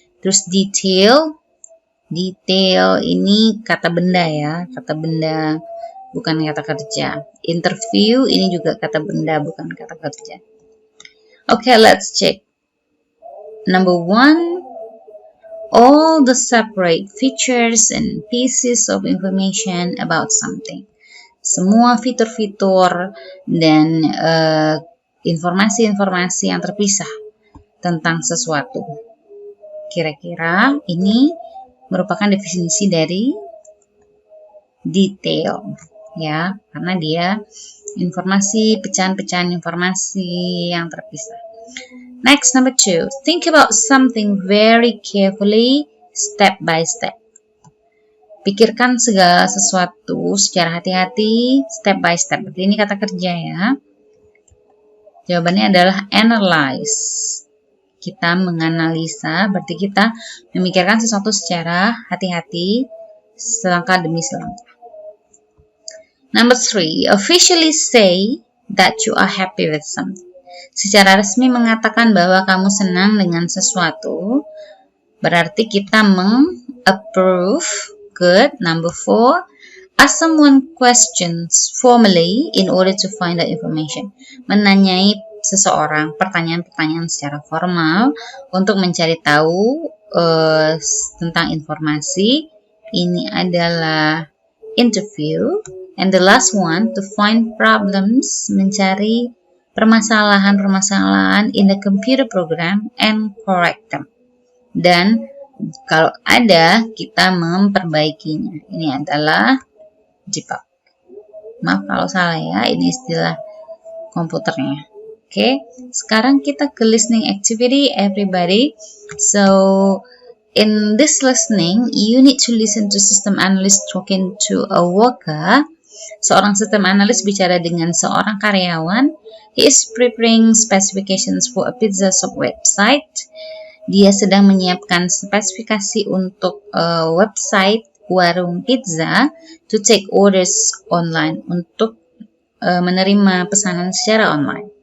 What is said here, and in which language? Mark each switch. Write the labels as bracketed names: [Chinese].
[Indonesian] Terus detail ini kata benda ya, kata benda bukan kata kerja. Interview ini juga kata benda bukan kata kerja. [English] Okay, let's check. Number 1, all the separate features and pieces of information about something. [Indonesian] Semua fitur-fitur dan informasi-informasi yang terpisah tentang sesuatu. Kira-kira ini merupakan definisi dari detail, ya, karena dia informasi, pecahan-pecahan informasi yang terpisah. [English] Next, number 2, think about something very carefully, step by step. [Indonesian] Pikirkan segala sesuatu secara hati-hati, [English] step by step. [Indonesian] Berarti ini kata kerja ya. Jawabannya adalah analyze. Kita menganalisa, berarti kita memikirkan sesuatu secara hati-hati, selangkah demi selangkah. [English] Number 3, officially say that you are happy with something. [Indonesian] Secara resmi mengatakan bahwa kamu senang dengan sesuatu, berarti kita meng-approve. [English] Good. Number 4, ask someone questions formally in order to find out information. [Indonesian] Menanyai seseorang pertanyaan-pertanyaan secara formal untuk mencari tahu tentang informasi. Ini adalah [English] interview. And the last one, to find problems, [Indonesian] mencari permasalahan-permasalahan [English] in the computer program and correct them. [Indonesian] Dan kalau ada, kita memperbaikinya. Ini adalah debug. Maaf kalau salah ya, ini istilah komputernya. Oke, sekarang kita ke [English] listening activity, everybody. So, in this listening, you need to listen to system analyst talking to a worker. [Indonesian] Seorang sistem analis bicara dengan seorang karyawan. [English] He is preparing specifications for a pizza shop website. [Indonesian] Dia sedang menyiapkan spesifikasi untuk website warung pizza [English] to take orders online, [Indonesian] untuk menerima pesanan secara online.